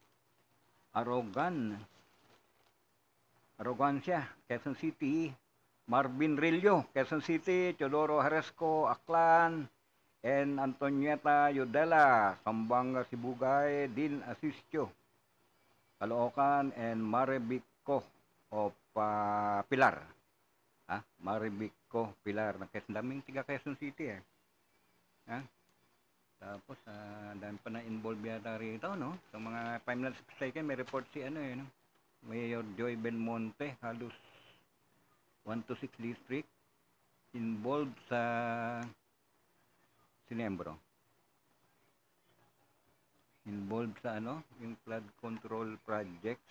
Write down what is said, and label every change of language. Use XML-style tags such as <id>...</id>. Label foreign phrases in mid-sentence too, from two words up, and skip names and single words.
<tl>Arrogancia, Quezon City, Marvin Rillo, Quezon City, Teodoro Haresco, Aklan, and Antonieta Yudela, Sambanga Sibugay, Din Asistio, Caloocan, and Maribico of Pilar. Maribico, Pilar. Daming tiga Quezon City eh. Tapos, dami pa na involved yata rito, no? Sa mga,</tl> <en>if I'm not mistaken,</en> <tl>may report si no? Mayor Joy Benmonte, halos 126 district, involved sa Sinembro. Involved sa yung</tl> <en>flood control projects.</en>